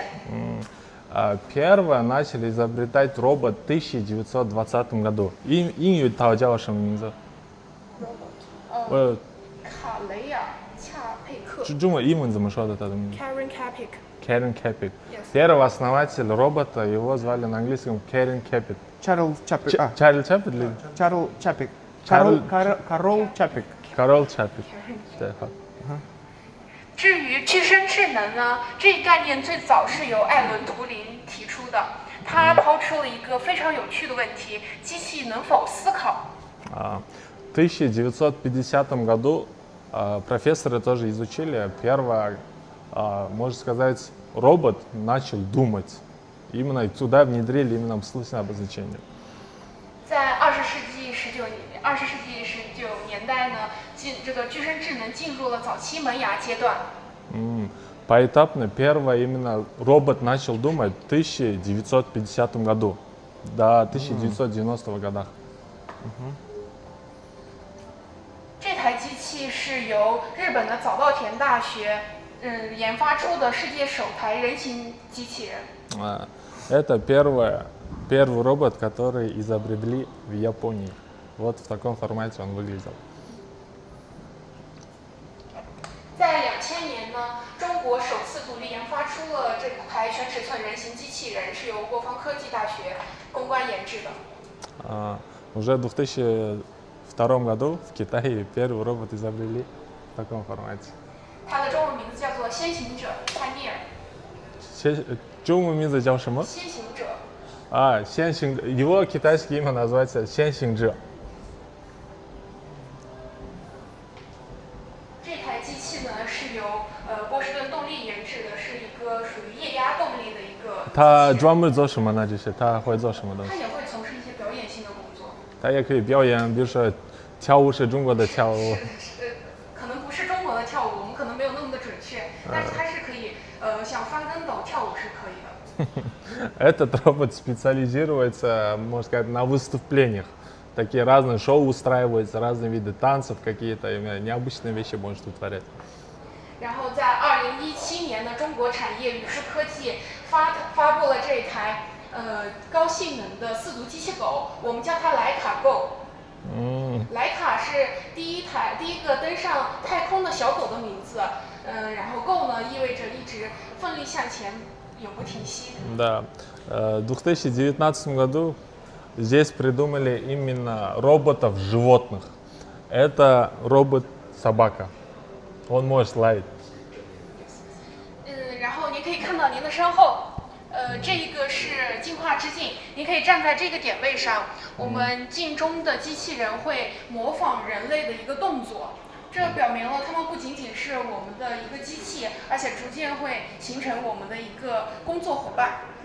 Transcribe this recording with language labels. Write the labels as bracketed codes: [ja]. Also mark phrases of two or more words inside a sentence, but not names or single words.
[ru] Первое начали изобретать робот в 1920 году. [zh] Инь 它叫什么名字？卡雷尔恰佩克。中文英文怎么说的？他的名字 Karen Capek。 [ru] Karen Capek. Первый основатель робота, его звали на английском Karen Capek. Чарл Чапик. Чарл Чапик или? Чарл Чапик. Карол Чапик. Карол Чапик. [zh] 对，好。至于具身智能呢，这一概念最早是由艾伦·图灵提出的。他抛出了一个非常有趣的问题：机器能否思考？ [ru] В 1950 году профессоры тоже изучили. Первый, можно сказать, робот начал думать. Именно туда внедрили именно мысленное обозначение. [zh] 在20世纪19年代呢，这个具身智能进入了早期萌芽阶段。 [ru] Поэтапно первый именно робот начал думать в 1950 году до 1990 годах. [zh] 这台机器是由日本的早稻田大学研发出的世界首台人形机器人。 [ru] Это первый робот, который изобрели в Японии. Вот в таком формате он выглядел. [zh] 在2000年呢，中国首次独立研发出了这台全尺寸人形机器人，是由国防科技大学攻关研制的。 [ru] Уже в 2002 году в Китае первый робот изобрели в таком формате. [zh] 它的中文名字叫做先行者 Pioneer。中文名字叫什么？先行者。先行者. [ru] Его китайское имя называется 先行者. [zh] 这台机器呢是由波士顿动力研制的，是一个属于液压动力的一个。他专门做什么呢？就是他会做什么东西？他也会从事一些表演性的工作。他也可以表演，比如说跳舞是中国的跳舞。可能不是中国的跳舞，我们可能没有那么的准确，但是它是可以像翻跟斗跳舞是可以的。 [ru] Этот робот специализируется, можно сказать, на выступлениях. Такие разные шоу устраиваются, разные виды танцев, какие-то необычные вещи может утворять. [zh] 然后在2017年呢，中国产业语数科技发布了这台高性能的四足机器狗，我们叫它莱卡 Go。莱卡是第一个登上太空的小狗的名字，然后 Go 呢意味着一直奋力向前，永不停息。 [ru] Да, в 2019 году здесь придумали именно роботов-животных. Это робот-собака. Он может лаять. [zh] 然后您可以看到您的身后，这一个是进化之镜，您可以站在这个点位上，我们镜中的机器人会模仿人类的一个动作，这表明了它们不仅仅是我们的一个机器，而且逐渐会形成我们的一个工作伙伴。